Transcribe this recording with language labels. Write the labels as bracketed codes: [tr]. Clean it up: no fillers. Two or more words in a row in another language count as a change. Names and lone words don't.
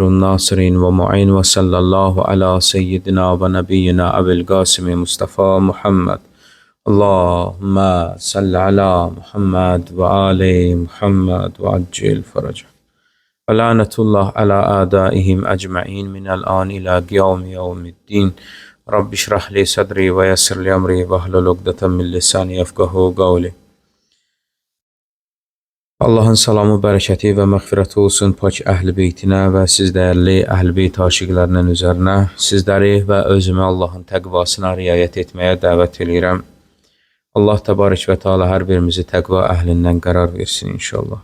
[ar] الناصرين ومعين وصلى الله على سيدنا ونبينا أبي القاسم مصطفى محمد اللهم صل على محمد وآل محمد وعجل فرجه ولعنة الله على أعدائهم أجمعين من الآن إلى يوم الدين رب اشرح لي صدري ويسر لي أمري واحلل عقدة من لساني يفقهوا قولي. [az] Allahın salamı, bərəkəti və məğfirəti olsun pak əhl-i beytinə və siz dəyərli əhl-i beyt aşiqlərinin üzərinə. Sizləri və özümü Allahın təqvasına riayət etməyə dəvət edirəm. Allah [ar] تبارك وتعالى [az] hər birimizi təqva əhlindən qərar versin inşallah.